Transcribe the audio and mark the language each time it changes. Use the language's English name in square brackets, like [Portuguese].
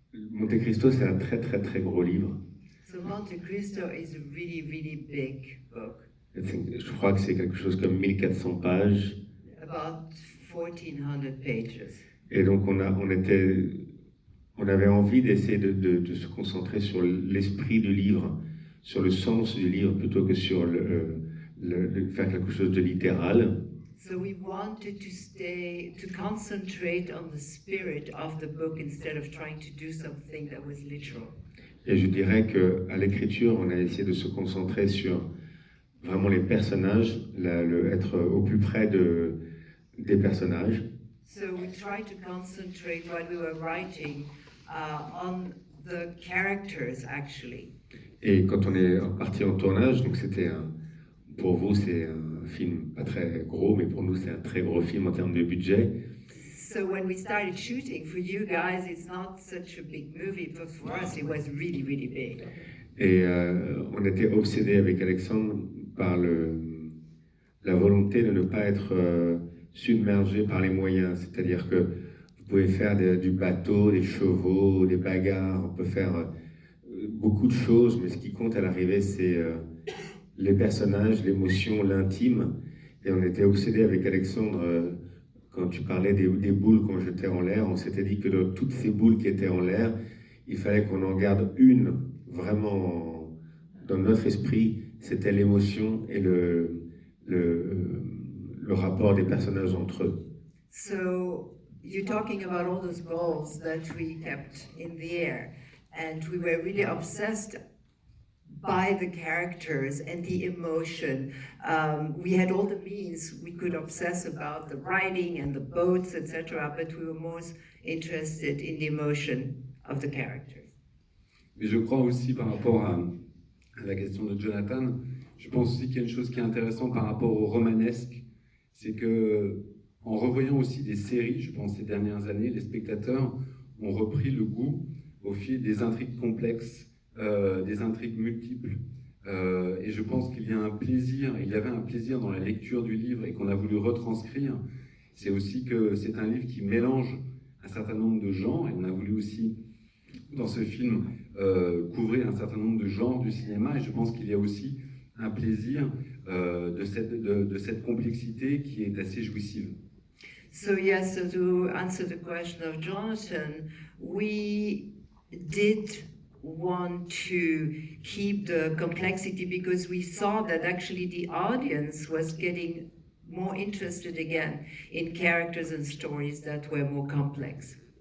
[French] Monte-Cristo, c'est un très très très gros livre. [English] So Monte-Cristo is a really, really big book. [French] Je crois que c'est quelque chose comme 1400 pages. [English] About 1400 pages. [French] Et donc on avait envie d'essayer de se concentrer sur l'esprit du livre, sur le sens du livre, plutôt que sur faire quelque chose de littéral. [English] So we wanted to concentrate on the spirit of the book instead of trying to do something that was literal. [French] Et je dirais qu'à l'écriture, on a essayé de se concentrer sur vraiment les personnages, être au plus près des personnages. [English] So we tried to concentrate while we were writing on the characters, actually. [French] Et quand on est parti en tournage, donc pour vous c'est un film pas très gros, mais pour nous c'est un très gros film en termes de budget. [English] So when we started shooting, for you guys, it's not such a big movie, but for us, it was really, really big. [French] Et on était obsédés avec Alexandre par la volonté de ne pas être submergé par les moyens. C'est-à-dire que vous pouvez faire du bateau, des chevaux, des bagarres, on peut faire beaucoup de choses, mais ce qui compte à l'arrivée, c'est les personnages, l'émotion, l'intime. Et on était obsédés avec Alexandre. Quand tu parlais des boules qu'on jetait en l'air, on s'était dit que dans toutes ces boules qui étaient en l'air, il fallait qu'on en garde une vraiment dans notre esprit, c'était l'émotion et le rapport des personnages entre eux. [English] So you're talking about all those balls that we kept in the air, and we were really obsessed by the characters and the emotion. We had all the means we could obsess about the writing and the boats, etc., but we were most interested in the emotion of the characters. [French] Mais je crois aussi par rapport à la question de Jonathan, je pense aussi qu'il y a une chose qui est intéressante par rapport au romanesque, c'est que en revoyant aussi des séries, je pense ces dernières années, les spectateurs ont repris le goût au fil des intrigues complexes, des intrigues multiples, et je pense qu'il y a il y avait un plaisir dans la lecture du livre et qu'on a voulu retranscrire. C'est aussi que c'est un livre qui mélange un certain nombre de genres, et on a voulu aussi dans ce film couvrir un certain nombre de genres du cinéma, et je pense qu'il y a aussi un plaisir de cette complexité qui est assez jouissive. [English] So yes, so to answer the question of Jonathan, we did want to keep the complexity because we saw that actually the audience was getting more interested again in characters and stories that were more complex.